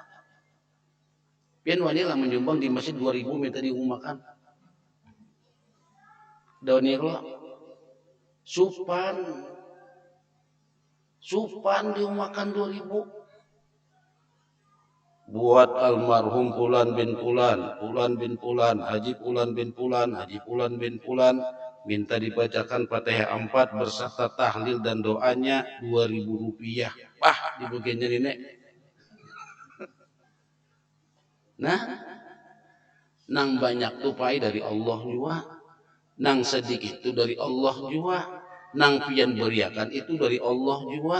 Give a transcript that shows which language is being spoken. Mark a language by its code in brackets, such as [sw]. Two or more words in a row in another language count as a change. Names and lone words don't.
[bjn] Pian wanita menyumbang di masjid 2000 minta diumumkan. Daunirlah supan diumumkan 2000. [id] Buat almarhum Fulan bin Fulan, Fulan bin Fulan, Haji Fulan bin Fulan, Haji Fulan bin Fulan, minta dibacakan Fatihah 4 berserta tahlil dan doanya 2000 rupiah. Di bagiannya nenek. [bjn] Nah, nang banyak tupai dari Allah jua, nang sedikit itu dari Allah jua, nang pian beriakan itu dari Allah jua.